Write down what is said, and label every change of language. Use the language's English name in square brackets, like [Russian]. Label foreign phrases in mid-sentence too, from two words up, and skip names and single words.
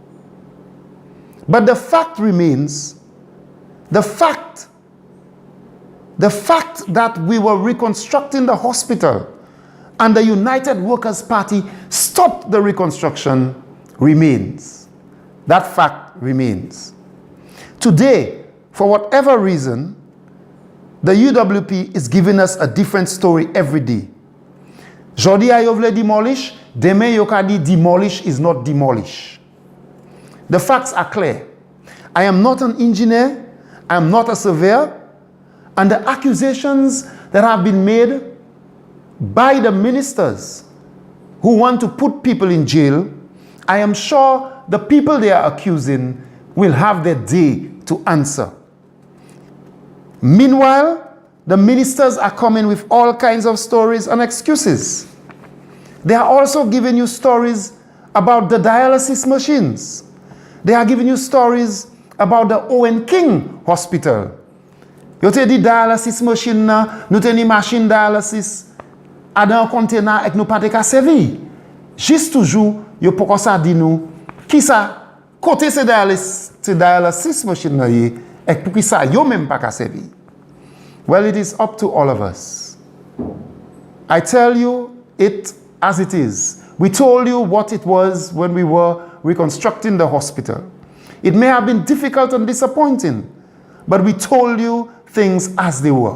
[English] But the fact remains, the fact that we were reconstructing the hospital and the United Workers' Party stopped the reconstruction remains. That fact remains. Today, for whatever reason, the UWP is giving us a different story every day. [Saint Lucian Creole French] Jodi a yo vle demolish, demain yo ka di [English] demolish is not demolish. The facts are clear. I am not an engineer, I am not a surveyor, and the accusations that have been made by the ministers who want to put people in jail, I am sure the people they are accusing will have their day to answer. Meanwhile, the ministers are coming with all kinds of stories and excuses. They are also giving you stories about the dialysis machines. They are giving you stories about the Owen King Hospital. [Saint Lucian Creole French] Yo te di [English] dialysis machine [Saint Lucian Creole French] na, nou te ni machine dialysis a dans container ek nou pa te ka servi. Juste toujours, yo poko sa di nou, ki sa, kote se [English] dialysis machine [Saint Lucian Creole French] na ye, ek pou ki sa yo même pa ka servi. [English] Well, it is up to all of us. I tell you it as it is. We told you what it was when we were reconstructing the hospital. It may have been difficult and disappointing, but we told you things as they were.